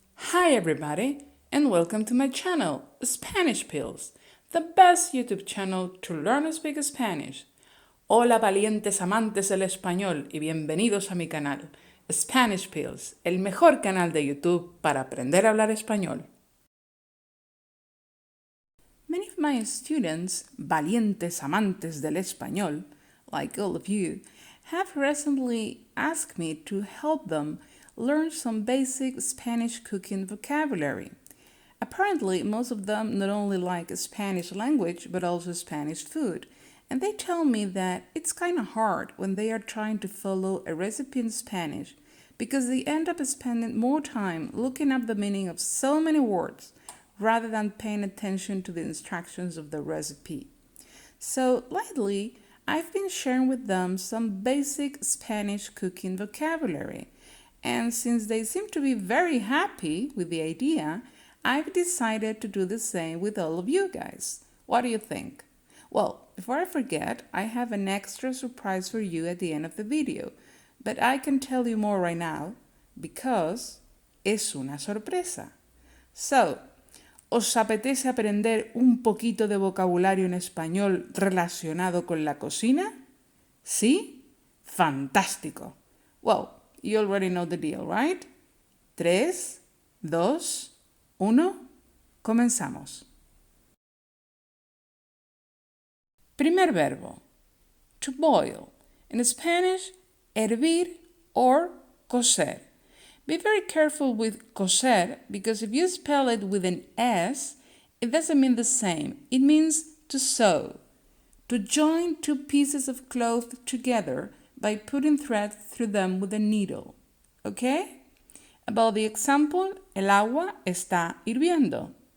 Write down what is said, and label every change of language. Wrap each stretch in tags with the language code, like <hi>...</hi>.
<en>Hi everybody, and welcome to my channel, Spanish Pills, the best YouTube channel to learn to speak Spanish.</en> <es>Hola valientes amantes del español y bienvenidos a mi canal, Spanish Pills, el mejor canal de YouTube para aprender a hablar español.</es> <en>Many of my students,</en> <es>valientes amantes del español,</es> <en>like all of you, have recently asked me to help them learn some basic Spanish cooking vocabulary. Apparently, most of them not only like Spanish language, but also Spanish food. And they tell me that it's kind of hard when they are trying to follow a recipe in Spanish because they end up spending more time looking up the meaning of so many words rather than paying attention to the instructions of the recipe. So lately, I've been sharing with them some basic Spanish cooking vocabulary. And since they seem to be very happy with the idea, I've decided to do the same with all of you guys. What do you think? Well, before I forget, I have an extra surprise for you at the end of the video, but I can tell you more right now because</en> <es>es una sorpresa. So, ¿os apetece aprender un poquito de vocabulario en español relacionado con la cocina? ¿Sí? ¡Fantástico!</es> <en>Well, you already know the deal, right?</en> <es>3, 2, 1, comenzamos. Primer verbo,</es> <en>to boil. In Spanish, hervir or cocer. Be very careful with cocer because if you spell it with an S, it doesn't mean the same. It means to sew, to join two pieces of cloth together by putting thread through them with a needle. Okay? About the example,</en> <es>el agua está hirviendo.</es>